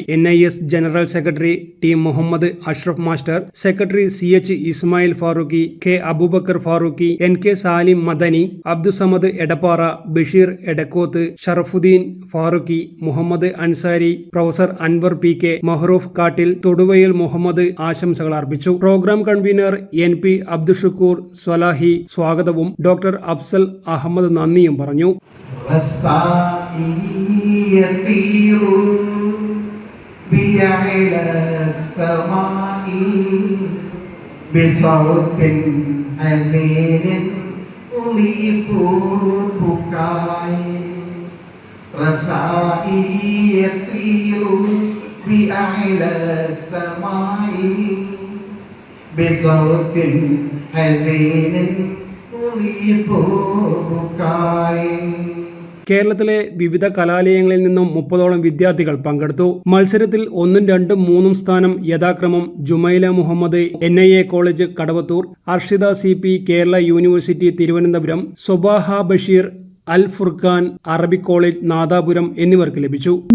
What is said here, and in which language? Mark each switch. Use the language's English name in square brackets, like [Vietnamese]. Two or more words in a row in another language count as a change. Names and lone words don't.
[Malayalam] NIS ജനറൽ സെക്രട്ടറി T മുഹമ്മദ് അഷ്റഫ് മാസ്റ്റർ, സെക്രട്ടറി CH ഇസ്മായിൽ ഫാറൂഖി, K അബൂബക്കർ ഫാറൂഖി, NK സാലിം മദനി, അബ്ദുസമദ് എടപ്പാറ, ബഷീർ എടക്കോത്ത്, ഷറഫുദ്ദീൻ ഫാറൂഖി, മുഹമ്മദ് അൻസാരി, പ്രൊഫസർ അൻവർ PK, മഹ്റൂഫ് കാട്ടിൽ, തൊടുവയൽ മുഹമ്മദ് ആശംസകൾ അർപ്പിച്ചു. പ്രോഗ്രാം കൺവീനർ NP അബ്ദുഷക്കൂർ സ്വലാഹി സ്വാഗതവും ഡോക്ടർ അഫ്സൽ അഹമ്മദ് നന്ദിയും പറഞ്ഞു. [Arabic] يطير بأعلى السماء بصوت حزين يضيف بكائي رسائي يطير بأعلى السماء بصوت حزين يضيف بكائي. [Malayalam] കേരളത്തിലെ വിവിധ കലാലയങ്ങളിൽ നിന്നും 30ഓളം വിദ്യാർത്ഥികൾ പങ്കെടുത്തു. മത്സരത്തിൽ 1, 2, 3 സ്ഥാനം യഥാക്രമം ജുമൈല മുഹമ്മദ് NIA കോളേജ് കടവത്തൂർ, അർഷിദ CP കേരള യൂണിവേഴ്സിറ്റി തിരുവനന്തപുരം, സ്വബാഹ ബഷീർ അൽ ഫുർഖാൻ അറബിക് കോളേജ് നാദാപുരം എന്നിവർക്ക് ലഭിച്ചു.